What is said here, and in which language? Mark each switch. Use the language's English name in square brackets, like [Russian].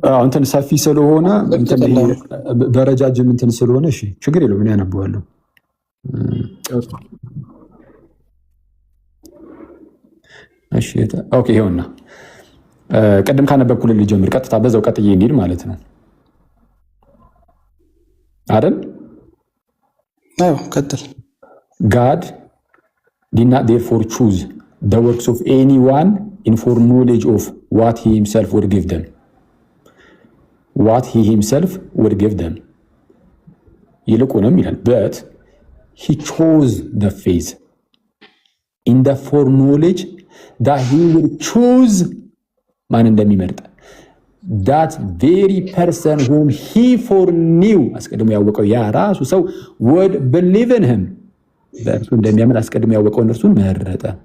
[Amharic] እንትን ሰፊ ስለሆነ በረጃጅም እንትን ስለሆነ እሺ ችግር የለውም። ምን ያነበዋለሁ። እሺ ኦኬ። ይኸውና ቅድም ካነበብኩልን ልጀምር። ቀጥታ በዛው ቀጥዬ እንሂድ ማለት ነው አይደል? አዎ ቀጥል። [English] God did not therefore choose the works of anyone in foreknowledge of what he himself would give them. What he himself would give them. [Amharic] ይልቁንም ይላል [English] but he chose the faith in the foreknowledge that he would choose [Amharic] ማን እንደሚመርጥ [English] that very person whom he foreknew [Amharic] አስቀድሞ ያወቀው ያ ራሱ ሰው [English] would believe in him [Amharic] በእርሱ እንደሚያምን አስቀድሞ ያወቀውን እርሱን መረጠ።